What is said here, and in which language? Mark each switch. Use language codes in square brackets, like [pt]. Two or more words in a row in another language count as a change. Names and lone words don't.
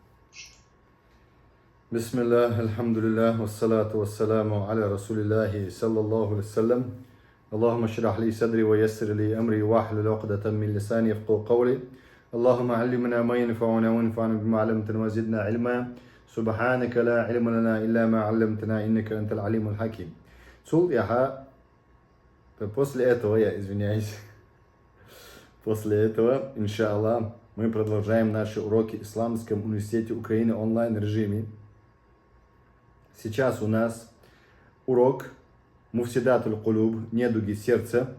[ar] بسم الله الحمد لله والصلاة والسلام على رسول الله صلى الله عليه وسلم. اللهم اشرح لي صدري ويسر لي أمري واحلل عقدة من لساني يفقهوا قولي. اللهم علمنا ما ينفعنا وانفعنا بما علمتنا وزدنا علما. سبحانك لا علم لنا إلا ما علمتنا إنك أنت العليم الحكيم. [ru] После этого, я извиняюсь, после этого, иншаллах, мы продолжаем наши уроки в Исламском университете Украины онлайн режиме. Сейчас у нас урок Муфсидатуль Кулуб, недуги сердца.